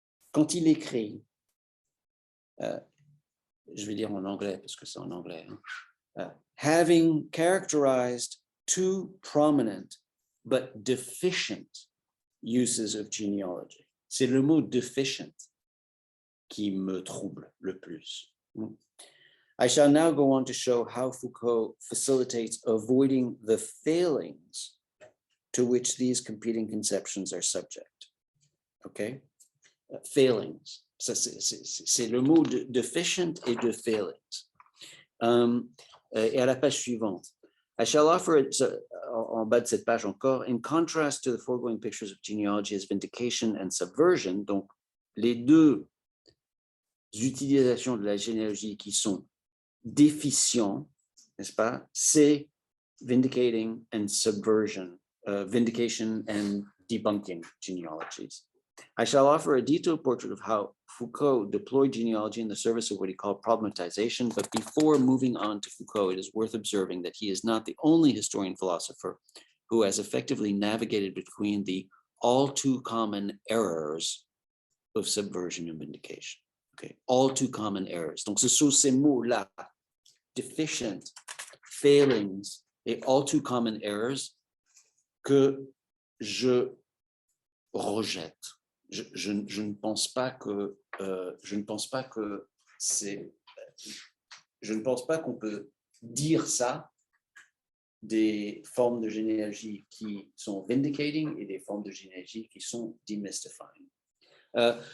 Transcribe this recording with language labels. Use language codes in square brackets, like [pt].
[fr] Quand il écrit, je vais dire en anglais parce que c'est en anglais, [en] having characterized two prominent but deficient uses of genealogy. [fr] C'est le mot deficient qui me trouble le plus. [en] I shall now go on to show how Foucault facilitates avoiding the failings to which these competing conceptions are subject. Okay? Failings. [fr] C'est le mot de deficient et de failings. Et à la page suivante. [en] I shall offer it, [fr] en bas de cette page encore, [en] in contrast to the foregoing pictures of genealogy as vindication and subversion, [fr] donc les deux utilisations de la généalogie qui sont déficients, n'est-ce pas, c'est [en] vindicating and subversion, vindication and debunking genealogies. I shall offer a detailed portrait of how Foucault deployed genealogy in the service of what he called problematization, but before moving on to Foucault, it is worth observing that he is not the only historian philosopher who has effectively navigated between the all too common errors of subversion and vindication. Okay, all too common errors. [fr] Donc, ce sont ces mots-là, deficient, failings et [en] all too common errors, [fr] que je rejette. Je ne pense pas que qu'on peut dire ça des formes de généalogie qui sont vindicating et des formes de généalogie qui sont demystifying.